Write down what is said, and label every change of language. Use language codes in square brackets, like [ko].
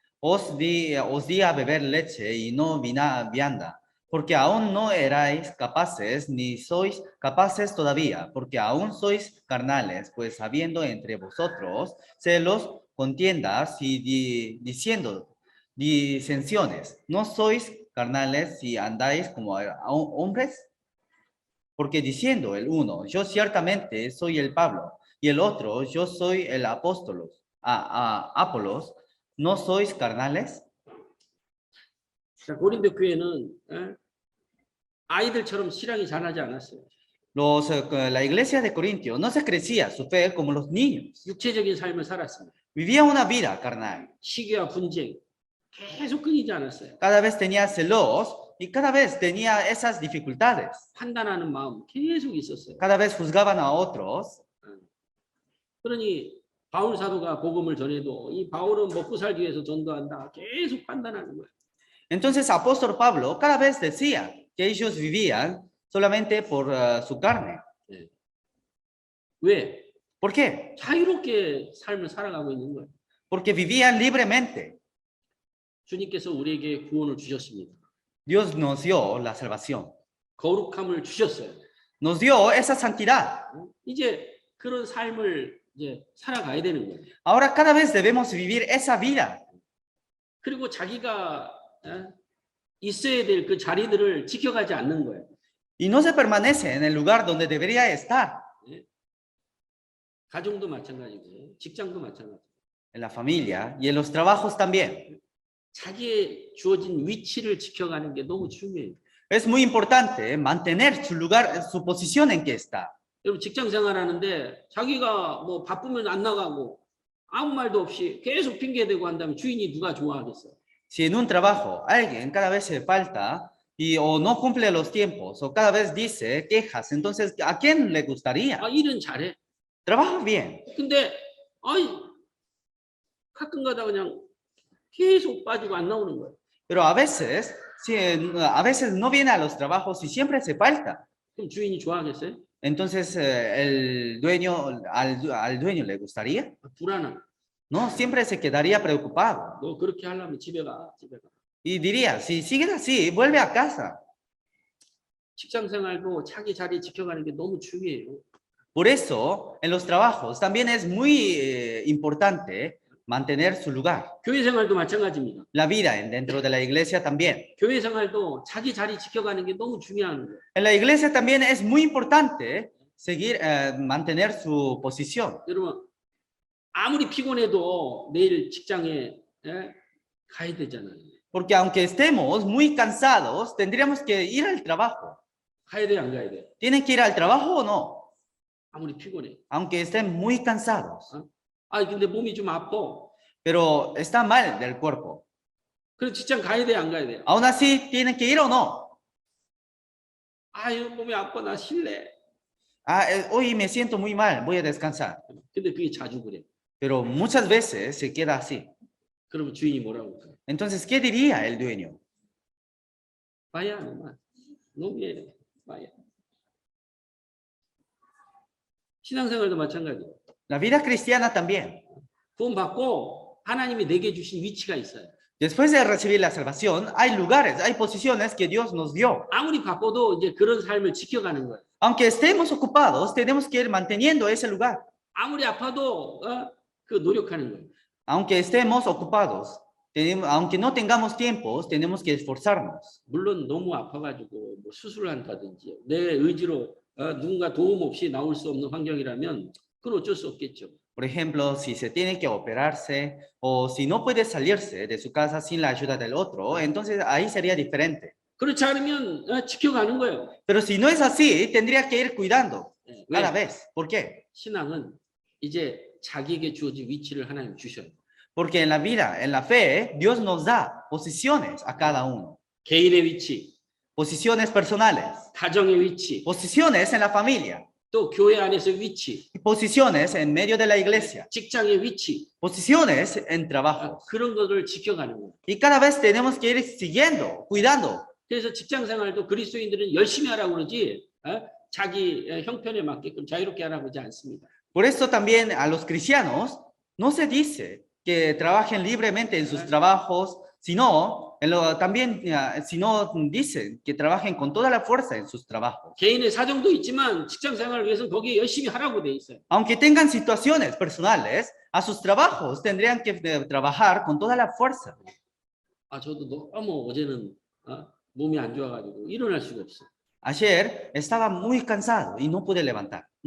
[es] Os di a beber leche y no vianda, porque aún no erais capaces, ni sois capaces todavía, porque aún sois carnales, pues habiendo entre vosotros celos, contiendas y diciendo disensiones, ¿no sois carnales si andáis como hombres? Porque diciendo el uno, yo ciertamente soy el Pablo, y el otro, yo soy el apóstol, Apolos, ¿no sois carnales? [ko] 자, 고린도 교회는 아이들처럼 신앙이 자라지 않았어요. [es] La iglesia de Corintio no se crecía su fe como los niños. [ko] 육체적인 삶을 살았습니다. [es] Vivía una vida carnal. [ko] 시기와 분쟁 계속 끊이지 않았어요. [es] Cada vez tenía celos y cada vez tenía esas dificultades. [ko] 판단하는 마음 계속 있었어요. [es] Cada vez juzgaban a otros. [ko] 그러니 바울 사도가 복음을 전해도 이 바울은 먹고 살기 위해서 전도한다. 계속 판단하는 거예요. [es] Entonces apóstol Pablo cada vez decía que ellos vivían solamente por su carne. [ko] 왜? [es] ¿Por qué? [ko] 자유롭게 삶을 살아가고 있는 거예요. [es] Porque vivían libremente. [ko] 주님께서 우리에게 구원을 주셨습니다. [es] Dios nos dio la salvación. [ko] 거룩함을 주셨어요. [es] Nos dio esa santidad. [ko] 이제 그런 삶을 이제 살아가야 되는 거예요. [es] Ahora cada vez debemos vivir esa vida. [ko] 그리고 자기가 있어야 될 그 자리들을 지켜가지 않는 거예요. [es] Y no se permanece en el lugar donde debería estar. [ko] 가정도 마찬가지고 직장도 마찬가지고. [es] En la familia y en los trabajos también. [ko] 자기의 주어진 위치를 지켜가는 게 너무 중요해요. [es] Es muy importante mantener su lugar, su posición en que está. [ko] 여러분 직장 생활하는데 자기가 뭐 바쁘면 안 나가고 아무 말도 없이 계속 핑계대고 한다면 주인이 누가 좋아하겠어요? [es] Si en un trabajo alguien cada vez se falta y o no cumple los tiempos o cada vez dice quejas, entonces ¿a quién le gustaría? [ko] 아 일은 잘해. [es] Trabaja bien, [ko] 근데 가끔가다 그냥 계속 빠지고 안 나오는 거예요. [es] pero a veces no viene a los trabajos y siempre se falta. [ko] 그럼 주인이 좋아하겠어요? [es] Entonces el dueño al dueño le gustaría, [ko] 불안한. [es] no, siempre se quedaría preocupado [ko] 너 그렇게 하려면 집에 가. [es] y diría, si sigues así, vuelve a casa. [ko] 직장 생활도 자기 자리 지켜가는 게 너무 중요해요. [es] Por eso, en los trabajos también es muy importante mantener su lugar. [ko] 교회 생활도 마찬가지입니다. [es] La vida dentro de la iglesia también. [ko] 교회 생활도 자기 자리 지켜가는 게 너무 중요한 거예요. [es] En la iglesia también es muy importante mantener su posición. [ko] 여러분 아무리 피곤해도 내일 직장에 가야 되잖아요. [es] Porque aunque estemos muy cansados, tendríamos que ir al trabajo. [ko] 가야 돼, 안 가야 돼? [es] ¿Tienen que ir al trabajo o no? [ko] 아무리 피곤해. [es] Aunque estén muy cansados. [ko] 근데 몸이 좀 아파. [es] Pero está mal del cuerpo. [ko] 그럼 직장 가야 돼, 안 가야 돼? [es] Aún así, ¿tienen que ir o no? [ko] 몸이 아파, 나 쉴래. [es] Hoy me siento muy mal, voy a descansar. [ko] 근데 그게 자주 그래. [es] Pero muchas veces se queda así. [ko] 그러면 주인이 뭐라고 할까요? [es] Entonces, ¿qué diría el dueño? vaya nomás. No viene, vaya. [ko] 신앙생활도 마찬가지예요. [es] La vida cristiana también. [ko] 구원 받고 하나님이 내게 주신 위치가 있어요. [es] Después de recibir la salvación, hay lugares, hay posiciones que Dios nos dio. [ko] 아무리 바빠도 이제 그런 삶을 지켜가는 거예요. [es] Aunque estemos ocupados, tenemos que ir manteniendo ese lugar. [ko] 아무리 아파도 그 노력하는 거예요. [es] Aunque estemos ocupados, aunque no tengamos tiempos, tenemos que esforzarnos. [ko] 물론 너무 아파가지고 뭐 수술을 한다든지 내 의지로 누군가 도움 없이 나올 수 없는 환경이라면 그건 어쩔 수 없겠죠. [es] Por ejemplo, si se tiene que operarse o si no puede salirse de su casa sin la ayuda del otro, entonces ahí sería diferente. [ko] 그렇지 않으면 지켜가는 거예요. [es] Pero si no es así, tendría que ir cuidando cada [ko] 왜? [es] vez. ¿Por qué? [ko] 신앙은 이제 자기에게 주어진 위치를 하나님 주셔요. [es] Porque en la vida, en la fe, Dios nos da posiciones a cada uno. [ko] 개인의 위치, [es] Posiciones personales, [ko] 가정의 위치, [es] posiciones en la familia, [ko] 또 교회 안에서 위치, [es] posiciones en medio de la iglesia, [ko] 직장의 위치, [es] posiciones en trabajo. [ko] 그런 것을 지켜가는 거예요. [es] Y cada vez tenemos que ir siguiendo, cuidando. [ko] 그래서 직장 생활도 그리스도인들은 열심히 하라고 그러지 자기 형편에 맞게끔 자유롭게 하라고 하지 않습니다. [es] Por eso también a los cristianos no se dice que trabajen libremente en sus trabajos, sino también sino dicen que trabajen con toda la fuerza en sus trabajos. [ko] 개인의 사정도 있지만 직장 생활을 위해서 거기에 열심히 하라고 돼 있어요. [es] Aunque tengan situaciones personales, a sus trabajos tendrían que trabajar con toda la fuerza. [ko] 저도 너무 어제는 몸이 안 좋아가지고 일어날 수가 없어. [es] Ayer estaba muy cansado y no podía levantar.